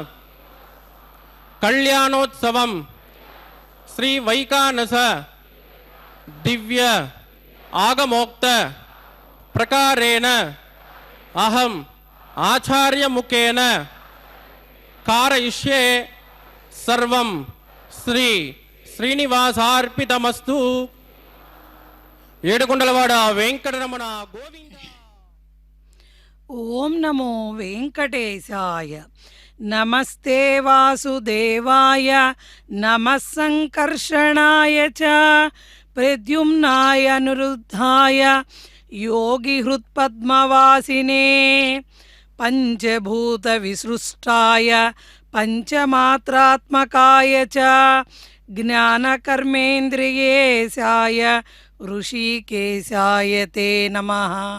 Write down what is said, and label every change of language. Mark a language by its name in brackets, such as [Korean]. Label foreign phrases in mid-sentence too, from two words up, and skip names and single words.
[Sanskrit] कल्याणोत्सवम श्री वैकानस दिव्य आगमोक्त प्रकारेण अहम आचार्य मुखेन कारयिष्ये सर्वं श्री श्रीनिवासार्पितमस्तु। [Telugu] ఏడుకొండలవాడ వెంకటరమణ గోవింద। [Sanskrit] ఓం నమో వెంకటేశాయ। నమస్తే వాసుదేవాయ నమః సంకర్షణాయ చ ప్రద్యుమ్నాయ అనురుద్ధాయ యోగిహృత్పద్మవాసినే పంచభూత విసృష్టాయ పంచమాత్రాత్మకాయ చ జ్ఞానకర్మేంద్రియేశాయ ఋషికేశాయ తే నమః।